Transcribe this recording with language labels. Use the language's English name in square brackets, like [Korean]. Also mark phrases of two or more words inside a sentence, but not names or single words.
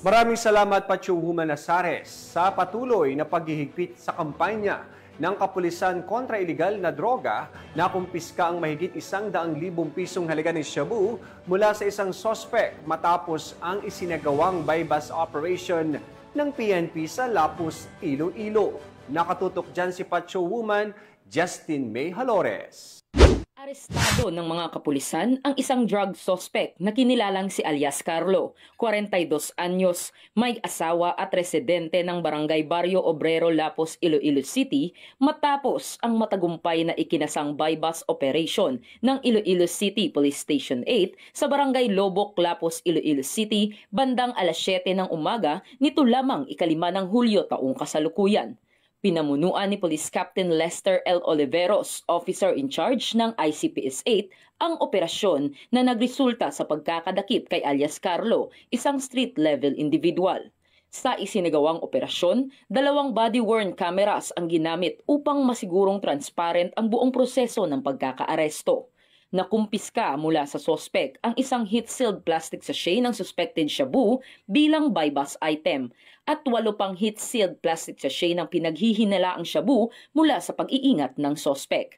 [Filipino] Maraming salamat Patrolwoman Asares sa patuloy na paghihigpit sa kampanya ng Kapulisan kontra Iligal na Droga, nakumpiska ang mahigit 100,000 pisong halaga ng shabu mula sa isang sospek matapos ang isinagawang [English] bypass operation [Filipino] ng PNP sa Lapus, Iloilo. Nakatutok dyan si Patrolwoman Justin May Halores. Arestado ng mga kapulisan ang isang [English] drug suspect [Filipino] na kinilalang si alias Carlo, 42 anyos, may asawa at residente ng Barangay Barrio Obrero, Lapus, Iloilo City matapos ang matagumpay na ikinasang [English] bypass operation [Filipino] ng Iloilo City Police Station 8 sa Barangay Lobok, Lapus, Iloilo City bandang alas 7 ng umaga nito lamang 5 ng Hulyo taong kasalukuyan. Pinamunuan ni Police Captain Lester L. Oliveros, [English] officer in charge [Filipino] ng ICPS 8, ang operasyon na nagresulta sa pagkakadakip kay alias Carlo, isang [English] street-level individual. [Filipino] Sa isinagawang operasyon, 2 [English] body-worn cameras [Filipino] ang ginamit upang masigurong transparent ang buong proseso ng pagkakaaresto. Nakumpiska mula sa sospek ang isang [English] heat-sealed plastic sachet [Filipino] ng [English] suspected shabu [Filipino] bilang [English] bypass item [Filipino] at 8 pang [English] heat-sealed plastic sachet [Filipino] ng pinaghihinalaang shabu mula sa pag-iingat ng sospek.